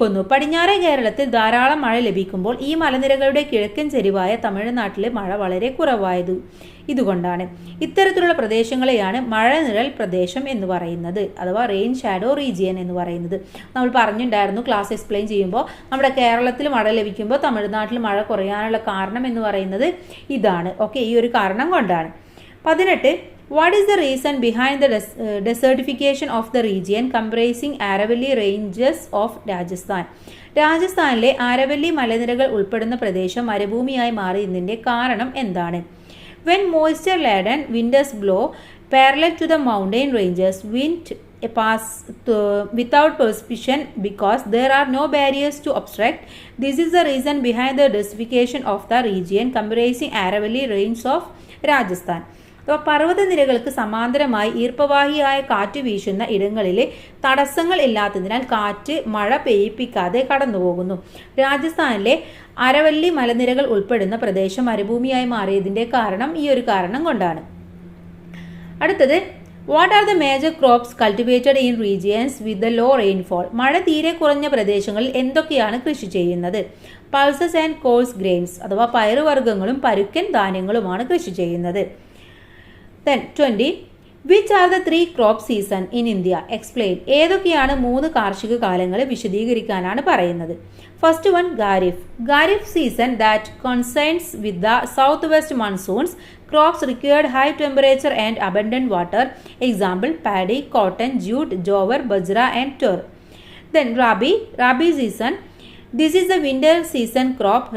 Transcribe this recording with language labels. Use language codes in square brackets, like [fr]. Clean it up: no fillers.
[ml] പടിഞ്ഞാറേ കേരളത്തിൽ ധാരാളം മഴ ലഭിക്കുമ്പോൾ ഈ മലനിരകളുടെ കിഴക്കൻ ചെരിവായ തമിഴ്നാട്ടിലെ മഴ വളരെ കുറവായത് ഇതുകൊണ്ടാണ്. ഇത്തരത്തിലുള്ള പ്രദേശങ്ങളെയാണ് മഴനിഴൽ പ്രദേശം എന്ന് പറയുന്നത്, അഥവാ റെയിൻ ഷാഡോ റീജിയൻ എന്ന് പറയുന്നത്. നമ്മൾ പറഞ്ഞിട്ടുണ്ടായിരുന്നു ക്ലാസ് എക്സ്പ്ലെയിൻ ചെയ്യുമ്പോൾ, നമ്മുടെ കേരളത്തിൽ മഴ ലഭിക്കുമ്പോൾ തമിഴ്നാട്ടിൽ മഴ കുറയാനുള്ള കാരണം എന്ന് പറയുന്നത് ഇതാണ്. ഓക്കെ, ഈ ഒരു കാരണം കൊണ്ടാണ്. 18. [en] What is the reason behind the desertification of the region comprising Aravalli ranges of Rajasthan? [ml] രാജസ്ഥാനിലെ ആരവല്ലി മലനിരകൾ ഉൾപ്പെടുന്ന പ്രദേശം മരുഭൂമിയായി മാറിയതിന്റെ കാരണം എന്താണ്? [en] When moisture-laden winters blow parallel to the mountain ranges, wind pass without precipitation because there are no barriers to obstruct. This is the reason behind the desertification of the region comprising Aravalli range of Rajasthan. [ml] പർവ്വതനിരകൾക്ക് സമാന്തരമായി ഈർപ്പവാഹിയായ കാറ്റ് വീശുന്ന ഇടങ്ങളിലെ തടസ്സങ്ങൾ ഇല്ലാത്തതിനാൽ കാറ്റ് മഴ പെയ്യിപ്പിക്കാതെ കടന്നുപോകുന്നു. രാജസ്ഥാനിലെ അരവല്ലി മലനിരകൾ ഉൾപ്പെടുന്ന പ്രദേശം മരുഭൂമിയായി മാറിയതിന്റെ കാരണം ഈ ഒരു കാരണം കൊണ്ടാണ്. അടുത്തത്, [en] What are the major crops cultivated in regions with the low rainfall? [ml] മഴ തീരെ കുറഞ്ഞ പ്രദേശങ്ങളിൽ എന്തൊക്കെയാണ് കൃഷി ചെയ്യുന്നത്? [en] pulses and coarse grains [ml] അഥവാ പയറുവർഗ്ഗങ്ങളും പരുക്കൻ ധാന്യങ്ങളുമാണ് കൃഷി ചെയ്യുന്നത്. [en] Then 20. Which are the 3 crop season in India? Explain. [ml] ഏതൊക്കെയാണ് 3 കാർഷിക കാലങ്ങളെ വിശദീകരിക്കാനാണ് പറയുന്നത്. [en] First one, Kharif. Kharif season that coincides with the southwest monsoons. Crops required high temperature and abundant water. Example, paddy, cotton, jute, jowar, bajra and tur. Then Rabi season. This is the winter season crop.